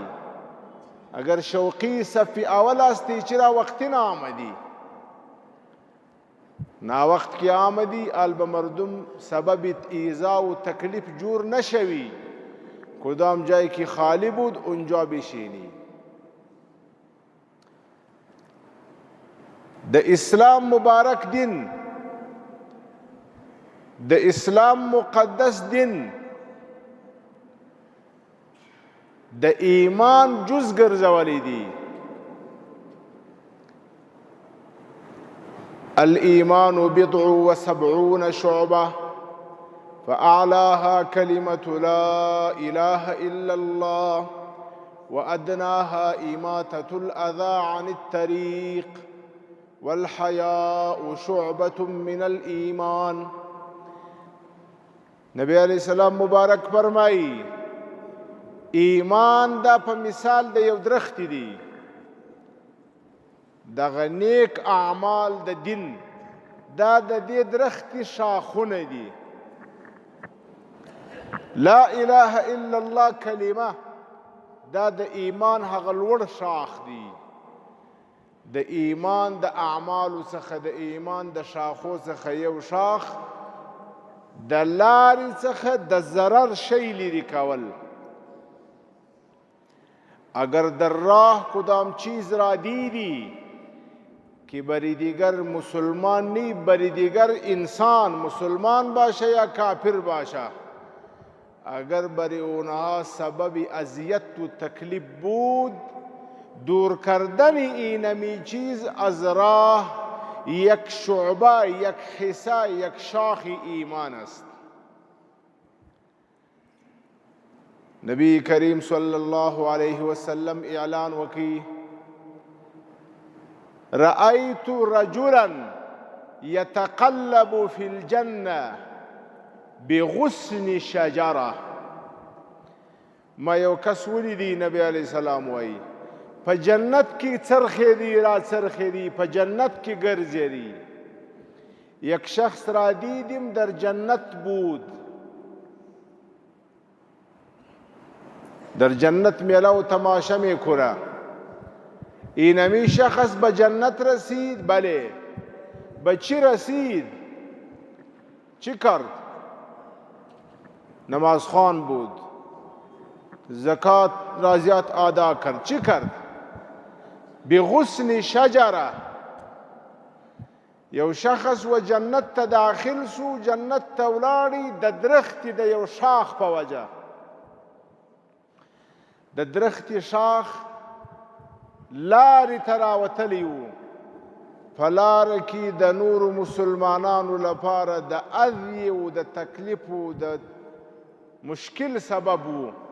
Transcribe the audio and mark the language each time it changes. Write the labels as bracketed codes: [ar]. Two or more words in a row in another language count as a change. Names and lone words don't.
[fa] اگر شوقی صف اول هستی، چرا وقتی نآمدی؟ ناوقت که آمدی، ال به مردم سبب ایذا و تکلیف جور نشوی. کدام جایی که خالی بود اونجا بشینی. [ps] د اسلام مبارک دین، د اسلام مقدس دین د ایمان جز ګرځولی دی. [ar] الإيمان 70 شعبة فأعلاها كلمة لا إله إلا الله وأدناها إماتة الأذى عن الطريق والحياء شعبة من الإيمان. [ps] نبی [ar] علیہ السلام [ps] مبارک فرمائی، ایمان دا په مثال د یو درخت دی. دغه نیک اعمال د دین دا د دې درخت شاخونه دي. [ar] لا اله الا الله [ps] کلمه دا د ایمان هغه لوړ شاخ دی. د ایمان د اعمالو څخه، د ایمان د شاخو څخه یو شاخ د لارې څخه د ضرر شی لرې کول. [fa] اگر در راه کدام چیز را دیدی که بری دیگر مسلمان نی، بری دیگر انسان مسلمان باشه یا کافر باشه، اگر بری اونها سبب اذیت و تکلیف بود، دور کردن اینمی چیز از راه یک شعبه، یک حصه، یک شاخ ایمان است. [ps] نبی کریم [ar] صلی الله علیه وسلم [ps] اعلان وکی، [ar] رأيت رجلا يتقلب في الجنة بغصن شجره. [ps] ما یو کس ولیدی نبی [ar] علیہ السلام [ps] وایي په جنت کې څرخې دي را څرخې دي، په جنت کې ګرځې دي. [fa] یک شخص را دیدیم در جنت بود، در جنت میله و تماشا میکنه. اینمی شخص به جنت رسید. بله. به چی رسید؟ چی کرد؟ نمازخوان بود، زکات رازیات ادا کرد. چی کرد؟ [ar] بغصن شجره. [ps] یو شخص و جنت ته داخل سو، جنت ته ولاړی د درختې د یو شاخ په وجه. د درختې شاخ لارې ته راوتلی و. په لاره کې د نورو مسلمانانو لپاره د اذیې و د تکلیف و د مشکل سبب و.